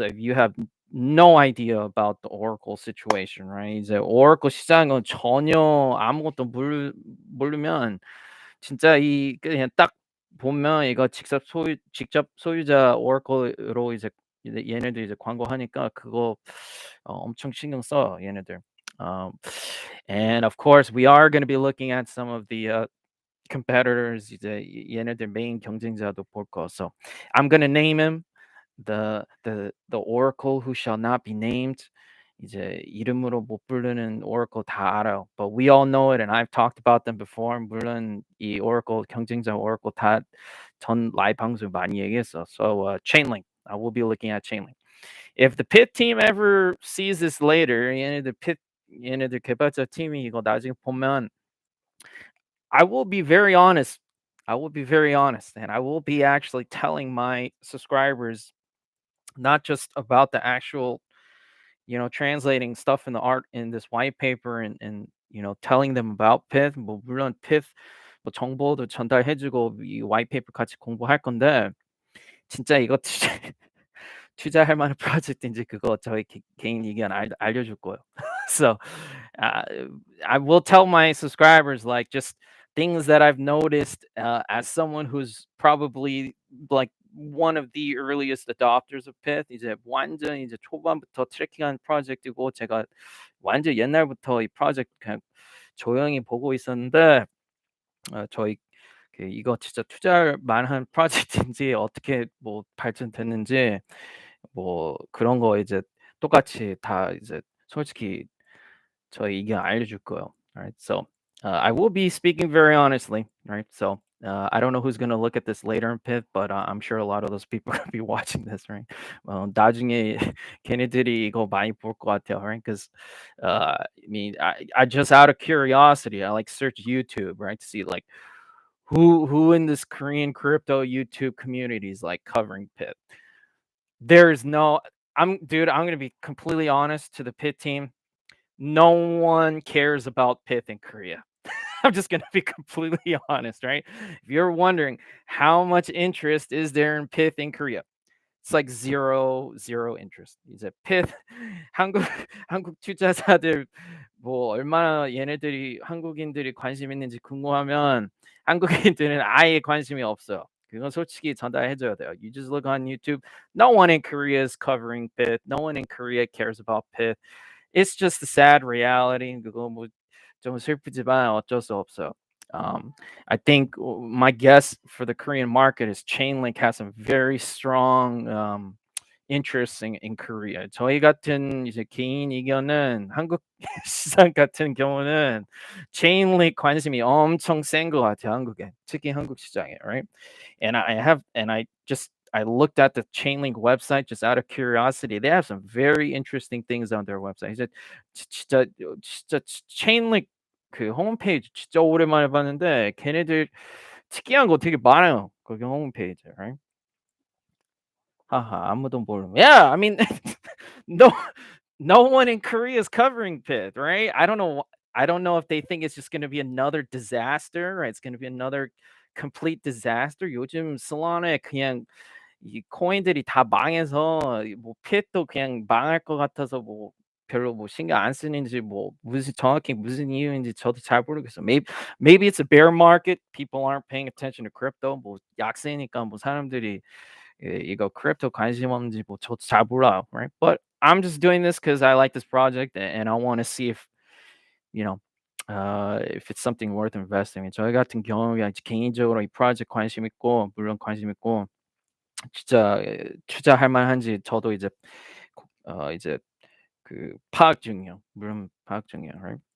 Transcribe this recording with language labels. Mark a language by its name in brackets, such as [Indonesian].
[English] So if you have no idea about the oracle situation, right? [Korean] 이제 oracle 시장은 전혀 아무것도 모르면 진짜 이 그냥 딱 보면 이거 직접 소유자 oracle로 이제 얘네들 이제 광고하니까 그거 엄청 신경 써 얘네들. [English] And of course, we are going to be looking at some of the competitors, [Korean] 이제 얘네들 메인 경쟁자도 볼 거. [English] So I'm gonna name him the oracle who shall not be named. [Korean] 이제 이름으로 못 부르는 oracle 다 알아요. [English] But we all know it, and I've talked about them before. [Korean] 물론 이 oracle 경쟁자 oracle 다 전 라이브 방송 많이 얘기했어. [English] So Chainlink, I will be looking at Chainlink. If the pit team ever sees this later, [Korean] 얘네들 개발자 팀이 이거 나중에 보면 [English] I will be very honest. And I will be actually telling my subscribers not just about the actual, translating stuff in the art in this white paper and telling them about Pith. [Korean] 뭐 물론 Pith 뭐 정보도 전달해주고 이 white paper 같이 공부할 건데 진짜 이거 투자할 만한 프로젝트인지 그거 저희 개인 의견 알려줄 거예요. [English] So uh, I will tell my subscribers like just things that I've noticed as someone who's probably like one of the earliest adopters of Pith. [Korean] 이제 완전 이제 초반부터 트래킹한 프로젝트고 제가 완전 옛날부터 이 프로젝트 그냥 조용히 보고 있었는데 저희 이거 진짜 투자할 만한 프로젝트인지 어떻게 뭐 발전됐는지 뭐 그런 거 이제 똑같이 다 이제 솔직히 저희 의견 알려줄 거예요. [English] Alright, so I will be speaking very honestly, right? So I don't know who's gonna look at this later in Pith, but I'm sure a lot of those people are gonna be watching this, right? [Korean] 나중에 걔네들이 이거 많이 볼 것 같아요, [English] right? Because I mean, I just out of curiosity, I like search YouTube, right, to see like who in this Korean crypto YouTube community is like covering Pith. There's no, I'm gonna be completely honest to the Pith team. No one cares about Pith in Korea. I'm just gonna be completely honest, right? If you're wondering how much interest is there in Pith in Korea, it's like zero interest. [Korean] 이제 Pith 한국 투자자들 뭐 얼마나 얘네들이 한국인들이 관심 있는지 궁금하면 한국인들은 아예 관심이 없어요. 그건 솔직히 전달해줘야 돼요. [English] You just look on YouTube. No one in Korea is covering Pith. No one in Korea cares about Pith. It's just a sad reality. [Korean] 그거 뭐 좀 슬프지만 어쩔 수 없어요. [English] I think my guess for the Korean market is Chainlink has some very strong interests in Korea. [Korean] 저희 같은 이제 개인 의견은 한국 시장 같은 경우는 체인링 관심이 엄청 센 것 같아요, 한국에. 특히 한국 시장에, [English] right? And I looked at the Chainlink website just out of curiosity. They have some very interesting things on their website. [Korean] 이제 진짜 Chainlink 그 홈페이지 진짜 오랜만에 봤는데 걔네들 특이한 거 되게 많아요. 거기 홈페이지에, [English] right? [Korean] 하하, 아무도 모르. [English] Yeah, I mean, no, no one in Korea is covering Pith, right? I don't know if they think it's just going to be another disaster, right? It's going to be another complete disaster. [Korean] 요즘 솔라나에 그냥 이 코인들이 다 망해서 뭐 Pith도 그냥 망할 것 같아서 뭐 별로 뭐 신경 안 쓰는지 뭐 무슨 정확히 무슨 이유인지 저도 잘 모르겠어요. [English] Maybe it's a bear market. People aren't paying attention to crypto. [Korean] 뭐 약세니까 뭐 사람들이 이거 크립토 관심 없는지 뭐 저도 잘 몰라요, [English] right? But I'm just doing this because I like this project and I want to see you know if it's something worth investing in. [Korean] 저희 같은 경우에 이제 개인적으로 이 프로젝트 관심 있고 물론 관심 있고 진짜 투자할 만한지 저도 이제 그 파악 중이에요. 물론 파악 중이에요, [English] right?